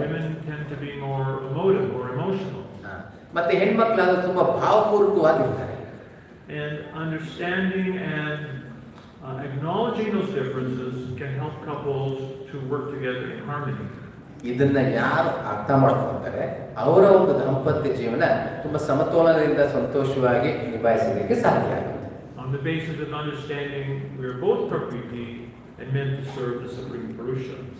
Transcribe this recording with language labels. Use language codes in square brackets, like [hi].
[en] Women tend to be more emotive or emotional. [kn] ಮತ್ತೆ ಹೆಣ್ಮಕ್ಳಾದ್ರೆ ತುಂಬಾ ಭಾವಪೂರ್ವಕವಾಗಿರ್ತಾರೆ. [en] And understanding and acknowledging those differences can help couples to work together in harmony. [kn] ಇದನ್ನ ಯಾರು ಅರ್ಥ ಮಾಡ್ಕೊಳ್ತಾರೆ ಅವರ ಒಂದು ದಾಂಪತ್ಯ ಜೀವನ ತುಂಬಾ ಸಮತೋಲನದಿಂದ ಸಂತೋಷವಾಗಿ ನಿಭಾಯಿಸಲಿಕ್ಕೆ ಸಾಧ್ಯ ಆಗುತ್ತೆ. [en] On the basis of understanding we are both Prakriti and meant to serve the Supreme Purusha.